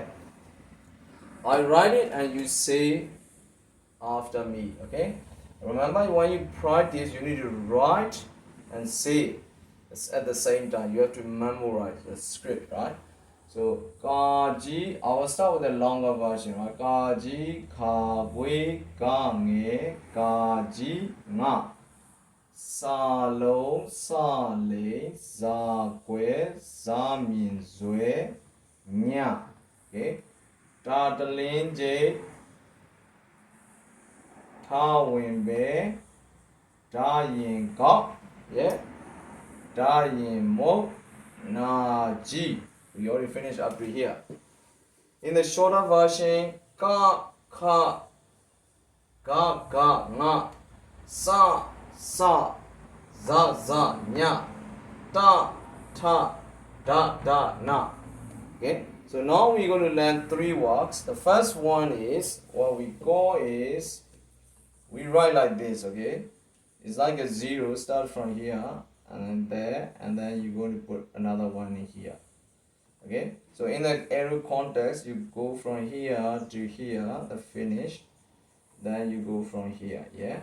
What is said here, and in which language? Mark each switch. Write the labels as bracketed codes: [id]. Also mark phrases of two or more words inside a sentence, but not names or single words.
[en] I write it and you say after me. Okay. Remember, when you practice, you need to write and say it at the same time. You have to memorize the script, right? So, Kaji, I will start with the longer version, right? [my] Kaji, Kabwe, Gange, Kaji, Nga. Salo, Sale, Zakwe, Zamin, Zue, Nya. [en] Okay? [my] Tatalin, J, Tawinbe, Dayin Gok, yeah? Dayin Mo, Naji. [en] We already finished up to here. In the shorter version, [my] ka, ka, ga, ga, nga, sa, sa, za, za, nya, ta, ta, da, da, na. [en] Okay, so now we're going to learn 3 words. The first one is, what we call is, we write like this, okay? It's like a 0, start from here, and then there, and then you're going to put another one in here. Okay, so in the arrow context, you go from here to here, the finish, then you go from here, yeah?